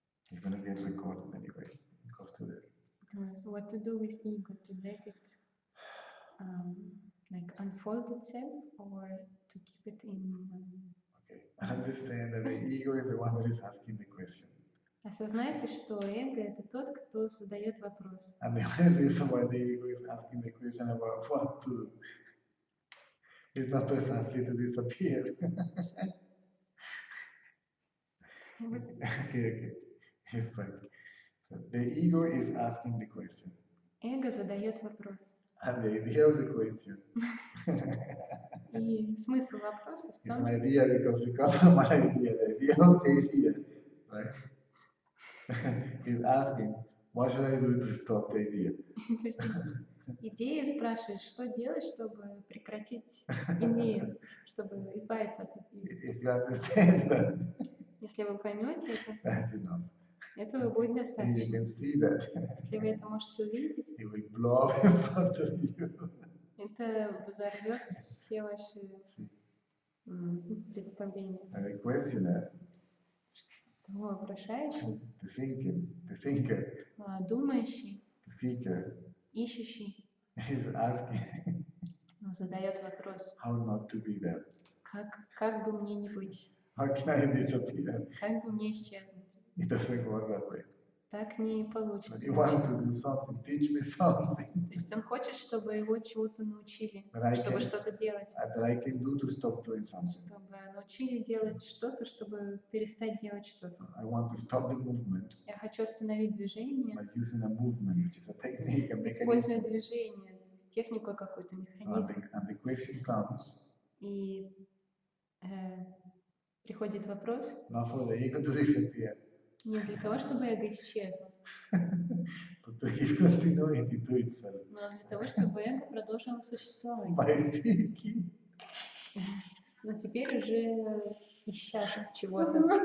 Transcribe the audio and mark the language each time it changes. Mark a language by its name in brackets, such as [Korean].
[English] It's going to get recorded anyway. It goes to the... What to do with ego? To let it like unfold itself or to keep it in... Okay, I understand that the ego is the one that is asking the question. [Russian] Осознайте, что эго — это тот, кто задает вопрос. [English] And the only reason why the ego is asking the question about what to do is not precisely to disappear. Okay. It's fine. So the ego is asking the question. [Russian] Эго задает вопрос. [English] And the idea of the question [Russian] И смысл вопроса в [English] is [Russian] том, [English] an idea because we come from an idea. The idea of the idea, right? Is asking, what should I do to stop the idea? [Russian] идея спрашивает, что делать, чтобы прекратить идею, чтобы избавиться от идеи. [English] If you understand that, [Russian] Если вы поймете это, [English] that's enough. [Russian] этого будет [English] And you [Russian] достаточно. [English] can see that [Russian] Если вы это можете увидеть, [English] it will blow up in front of you. [Russian] это взорвет все ваши представления. [English] And the questioner, [Russian] То вопрошающий, [English] the thinker, [Russian] думающий, [English] the seeker [Russian] ищущий [English] is asking [Russian] задает вопрос, [English] how not to be there. [Russian] как бы мне не быть, [English] How can I disappear? [Russian] как бы мне исчезнуть. [English] It doesn't work that way. [Russian] Так не [English] But [Russian] получится. [English] he wants to do something, teach me something [Russian] То есть он хочет, чтобы его чему-то научили, [English] that I [Russian] чтобы [English] can, [Russian] что-то делать, [English] that I can do to stop doing something. [Russian] чтобы научили делать что-то, чтобы перестать делать что-то. [English] I want to stop the movement [Russian] Я хочу остановить движение, [English] by using a movement, which is a technique, a [Russian] используя [English] mechanism. [Russian] движение, то есть технику какую-то, [English] So, [Russian] механизм. [English] and the question comes [Russian] И приходит вопрос [English] not for the ego to disappear, [Russian] не для того, чтобы эго исчезло, [English] but to keep continuing to do itself [Russian] но для того, чтобы эго продолжило существовать. [English] by seeking. [Russian] Но теперь уже ища чего-то.